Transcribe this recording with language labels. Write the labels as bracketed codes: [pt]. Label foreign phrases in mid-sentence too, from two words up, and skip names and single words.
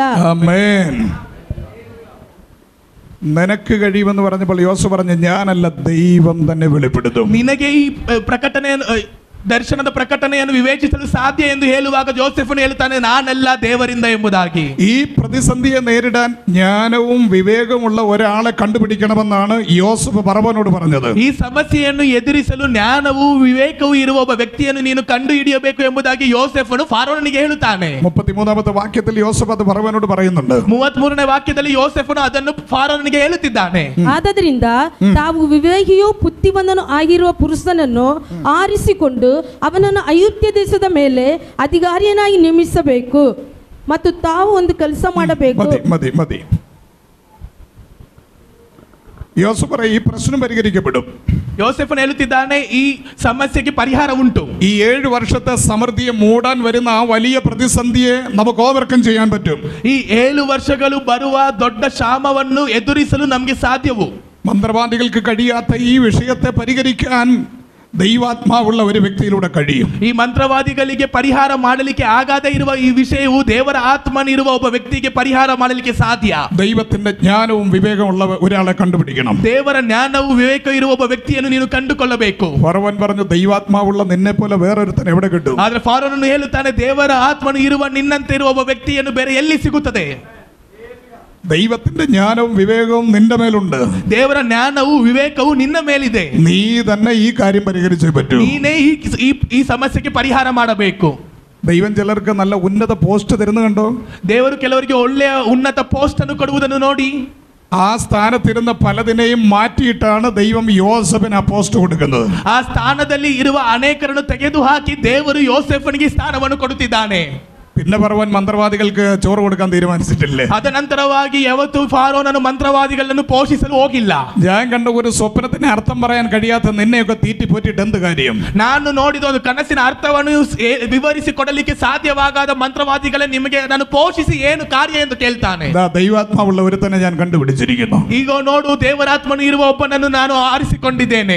[ml] ആമേൻ. നിനക്ക് കഴിയുമെന്ന് പറഞ്ഞപ്പോൾ യോസേഫ് പറഞ്ഞു, ഞാനല്ല, ദൈവം തന്നെ വെളിപ്പെടുത്തും. [kn] ನಿನಗೆ ಈ ಪ್ರಕಟಣೆ ದರ್ಶನದ ಪ್ರಕಟಣೆಯನ್ನು ವಿವೇಚಿಸಲು ಸಾಧ್ಯ ಎಂದು ಹೇಳುವಾಗ ಜೋಸೆಫನು ಹೇಳುತ್ತಾನೆ, ನಾನಲ್ಲ, ದೇವರಿಂದ ಎಂಬುದಾಗಿ. [ml] ഈ പ്രതിസന്ധിയെ നേരിടാൻ ജ്ഞാനവും വിവേകമുള്ള ഒരാളെ കണ്ടുപിടിക്കണമെന്നാണ് യോസേഫ് ഫറവോനോട് പറഞ്ഞത്. [kn] ಈ ಸಮಸ್ಯೆಯನ್ನು ಎದುರಿಸಲು ಜ್ಞಾನವೂ ವಿವೇಕವೂ ಇರುವ ಒಬ್ಬ ವ್ಯಕ್ತಿಯನ್ನು ನೀನು ಕಂಡು ಹಿಡಿಯಬೇಕು ಎಂಬುದಾಗಿ ಯೋಸೆಫನು ಫಾರೋನಿಗೆ ಹೇಳುತ್ತಾನೆ. [ml] 33 വാക്യത്തിൽ യോസേഫ് അത് ഫറവോനോട് പറയുന്നുണ്ട്. [kn] 33ನೇ ವಾಕ್ಯದಲ್ಲಿ ಯೋಸೆಫನು ಅದನ್ನು ಫಾರೋನಿಗೆ ಹೇಳುತ್ತಿದ್ದಾನೆ. ಆದ್ದರಿಂದ ತಾವು ವಿವೇಕಿಯೂ ಬುದ್ಧಿವಂತನೂ ಆಗಿರುವ ಪುರುಷನನ್ನು ಆರಿಸಿಕೊಂಡು ಅವನನ್ನು ಐಗುಪ್ತ ದೇಶದ ಮೇಲೆ ಅಧಿಕಾರಿಯನ್ನಾಗಿ ನೇಮಿಸಬೇಕು ಮತ್ತು ತಾವು ಒಂದು ಕೆಲಸ ಮಾಡಬೇಕು. [ml] മതി. യോസേഫ് പറയും, ഈ പ്രശ്നം പരിഹരിക്കപ്പെടും. [kn] ಯೋಸೆಫನು ಹೇಳುತ್ತಿದ್ದಾನೆ, ಈ ಸಮಸ್ಯೆಗೆ ಪರಿಹಾರ ಉಂಟು. [ml] ഈ 7 വർഷത്തെ സമൃദ്ധിയെ മൂടാൻ വരുന്ന ആ വലിയ പ്രതിസന്ധിയെ നമുക്ക് ഓവർകം ചെയ്യാൻ പറ്റും. [kn] ಈ 7 ವರ್ಷಗಳು ಬರುವ ದೊಡ್ಡ ಕ್ಷಾಮವನ್ನು ಎದುರಿಸಲು ನಮಗೆ ಸಾಧ್ಯವು. [ml] മന്ത്രവാദികൾക്ക് കഴിയാത്ത ഈ വിഷയത്തെ പരിഹരിക്കാൻ ദൈവാത്മാവുള്ള ഒരു വ്യക്തിയിലൂടെ കഴിയും. [kn] ಈ ಮಂತ್ರವಾದಿಗಳಿಗೆ ಪರಿಹಾರ ಮಾಡಲಿಕ್ಕೆ ಆಗದೇ ಇರುವ ಈ ವಿಷಯವು ದೇವರ ಆತ್ಮನಿರುವ ಒಬ್ಬ ವ್ಯಕ್ತಿಗೆ ಪರಿಹಾರ ಮಾಡಲಿಕ್ಕೆ ಸಾಧ್ಯ. [ml] ദൈവത്തിന്റെ ജ്ഞാനവും വിവേകമുള്ള ഒരാളെ കണ്ടുപിടിക്കണം. [kn] ದೇವರ ಜ್ಞಾನವು ವಿವೇಕ ಇರುವ ಒಬ್ಬ ವ್ಯಕ್ತಿಯನ್ನು ನೀನು ಕಂಡುಕೊಳ್ಳಬೇಕು. [ml] ഫറവോൻ പറഞ്ഞു, ദൈവാത്മാവുള്ള നിന്നെ പോലെ വേറൊരുത്തൻ എവിടെ കിട്ടും? [kn] ಆದ್ರೆ ಫಾರೋನನು ಹೇಳುತ್ತಾನೆ, ದೇವರ ಆತ್ಮನು ಇರುವ ನಿನ್ನಂತೆ ಇರುವ ಒಬ್ಬ ವ್ಯಕ್ತಿಯನ್ನು ಬೇರೆ ಎಲ್ಲಿ ಸಿಗುತ್ತದೆ? [ml] ദൈവത്തിന്റെ ജ്ഞാനവും വിവേകവും നിന്റെ മേലുണ്ട്. [kn] ದೇವರ ಜ್ಞಾನವು ವಿವೇಕವು ನಿನ್ನ ಮೇಲಿದೆ. [ml] നീ തന്നെ ഈ കാര്യം പരിഹരിച്ചേ പറ്റൂ. [kn] ನೀನೇ ಈ ಸಮಸ್ಯೆಗೆ ಪರಿಹಾರ ಮಾಡಬೇಕು. [ml] ദൈവം ചിലർക്ക് നല്ല ഉന്നത പോസ്റ്റ് തരുന്നു കണ്ടോ? [kn] ದೇವರು ಕೆಲವರಿಗೆ ಒಳ್ಳೆಯ ಉನ್ನತ ಪೋಸ್ಟ್ ಅನ್ನು ಕೊಡುವುದನ್ನು ನೋಡಿ [ml] ആ സ്ഥാനത്തിരുന്ന പലതിനെയും മാറ്റിയിട്ടാണ് ദൈവം യോസേഫിന് ആ പോസ്റ്റ് കൊടുക്കുന്നത്. [kn] ಆ ಸ್ಥಾನದಲ್ಲಿ ಇರುವ ಅನೇಕರನ್ನು ತೆಗೆದುಹಾಕಿ ದೇವರು ಯೋಸೇಫನಿಗೆ ಸ್ಥಾನವನ್ನು ಕೊಡುತ್ತಿದ್ದಾನೆ. [ml] പിന്നെ ഫറവോൻ മന്ത്രവാദികൾക്ക് ചോറ് കൊടുക്കാൻ തീരുമാനിച്ചിട്ടില്ലേ? [kn] ಅದನಂತರವಾಗಿ ಯಾವತ್ತೂ ಫಾರೋನನು ಮಂತ್ರವಾದಿಗಳನ್ನು ಪೋಷಿಸಲು ಹೋಗಿಲ್ಲ. [ml] ഞാൻ കണ്ട ഒരു സ്വപ്നത്തിന് അർത്ഥം പറയാൻ കഴിയാത്ത നിന്നെയൊക്കെ തീറ്റിപ്പോറ്റിട്ട് എന്ത് കാര്യം? [kn] ನಾನು ನೋಡಿದ ಒಂದು ಕನಸಿನ ಅರ್ಥವನ್ನು ವಿವರಿಸಿಕೊಡಲಿಕ್ಕೆ ಸಾಧ್ಯವಾಗದ ಮಂತ್ರವಾದಿಗಳೇ ನಿಮಗೆ ನಾನು ಪೋಷಿಸಿ ಏನು ಕಾರ್ಯ ಎಂದು ಕೇಳ್ತಾನೆ. [ml] ദൈവാത്മാവുള്ള ഒരുത്തനെ ഞാൻ കണ്ടുപിടിച്ചിരിക്കുന്നു. [kn] ಈಗ ನೋಡು, ದೇವರಾತ್ಮನು ಇರುವ ಒಬ್ಬನನ್ನು ನಾನು ಆರಿಸಿಕೊಂಡಿದ್ದೇನೆ.